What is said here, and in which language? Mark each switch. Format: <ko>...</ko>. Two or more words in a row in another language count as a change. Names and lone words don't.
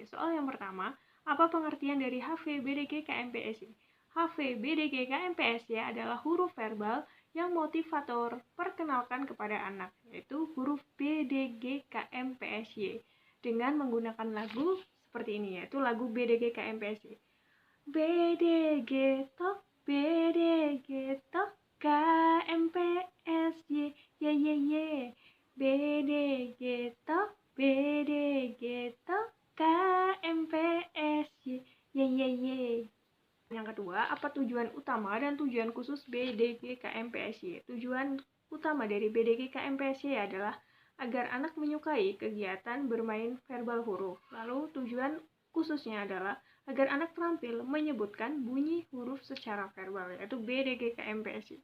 <id>Soal yang pertama, apa pengertian dari HV, BDG, KMPSY? HV, BDG, KMPSY adalah huruf verbal yang motivator perkenalkan kepada anak, yaitu huruf BDG, KMPSY. Dengan menggunakan lagu seperti ini, yaitu lagu BDG, KMPSY. BDG tok, BDG tok, KMPSY, ye ye ye. BDG tok, BDG tok, KMPSY, ye ye ye. Yang kedua, apa tujuan utama dan tujuan khusus BDG KMPSY? Tujuan utama dari BDG KMPSY adalah agar anak menyukai kegiatan bermain verbal huruf. Lalu tujuan khususnya adalah agar anak terampil menyebutkan bunyi huruf secara verbal, yaitu BDG KMPSY.</id>